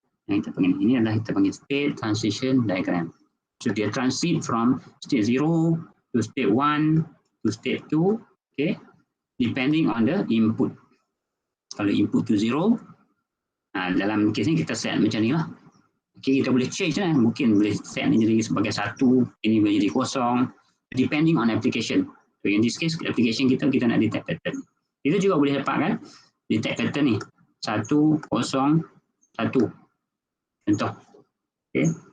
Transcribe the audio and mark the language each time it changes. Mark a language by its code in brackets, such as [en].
[ms] Yang kita panggil ini adalah kita panggil state transition diagram. [en] So [ms] dia [en] transit from state 0 to state 1 to state 2, okay, depending on the input. [ms] Kalau input tu 0, dalam kes ni kita set macam ni lah. Okay, kita boleh change lah. Mungkin boleh set ni jadi sebagai 1, ini boleh jadi 0, [en] depending on application. So in this case, [ms] application kita nak detect pattern. Kita juga boleh dapatkan detect pattern ni 1, 0, 1. Contoh. Okay.